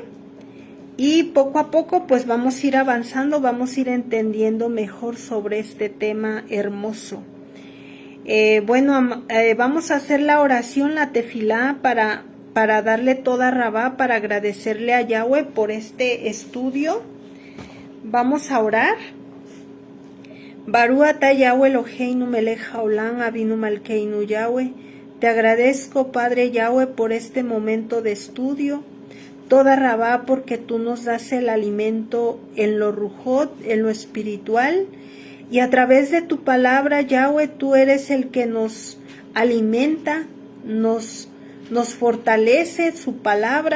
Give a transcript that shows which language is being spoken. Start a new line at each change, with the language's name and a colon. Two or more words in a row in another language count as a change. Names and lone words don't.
Spanish: Y poco a poco pues vamos a ir avanzando, vamos a ir entendiendo mejor sobre este tema hermoso. Vamos a hacer la oración, la tefilá, para darle
Hebrew: תודה רבה,
Spanish: para agradecerle a Yahweh por este estudio. Vamos a orar.
Hebrew: ברוך אתה יהוה אלוהינו מלך העולם אבינו מלכנו יהוה.
Spanish: Te agradezco, Padre Yahweh, por este momento de estudio.
Hebrew: תודה רבה,
Spanish: porque tú nos das el alimento en lo rujot, en lo espiritual, y a través de tu palabra, Yahweh, tú eres el que nos alimenta, nos fortalece su palabra.